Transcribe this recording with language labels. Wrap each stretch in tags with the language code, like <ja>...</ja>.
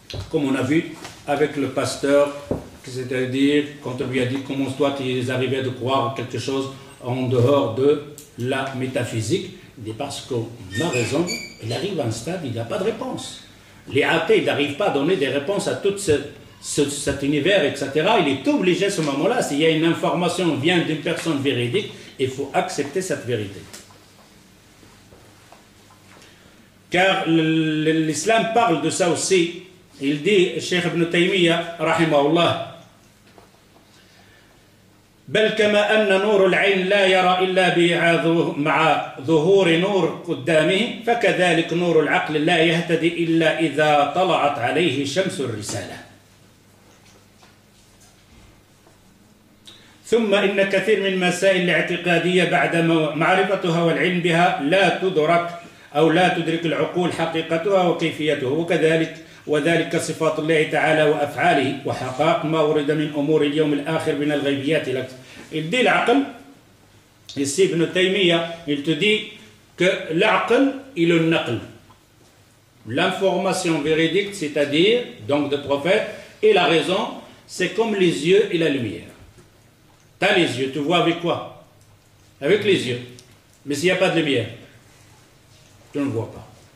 <fr>Comme on a vu avec le pasteur, c'est-à-dire quand on lui a dit comment toi tu es arrivé à croire quelque chose en dehors de la métaphysique, il dit parce qu'on a raison, il arrive à un stade, il n'y a pas de réponse. Les athées n'arrivent pas à donner des réponses à toutes cet univers, etc., il est obligé à ce moment-là, s'il y a une information qui vient d'une personne véridique, il faut accepter cette vérité. Car l'islam parle de ça aussi. Il dit,</fr> <ar>Cheikh Ibn Taymiyyah, rahimahullah, بل كما أن نور العين لا يرى إلا مع ظهور نور قدامه فكذلك نور العقل لا يهتدي إلا إذا طلعت عليه شمس الرسالة. ثم إن كثير من المسائل الاعتقادية بعد معرفتها والعلم بها لا تدرك أو لا تدرك العقول حقيقتها وكيفيتها وذلك صفات الله تعالى وأفعاله وحقائق ما ورد من أمور اليوم الآخر من الغيبيات.</ar> <fr>Il dit l'aql, ici Ibn Taymiyyah, il te dit que l'aql est le naql. L'information véridique, c'est-à-dire, donc de prophète, et la raison, c'est comme les yeux et la lumière. Tu as les yeux, tu vois avec quoi? Avec les yeux. Mais s'il n'y a pas de lumière, tu ne vois pas.</fr>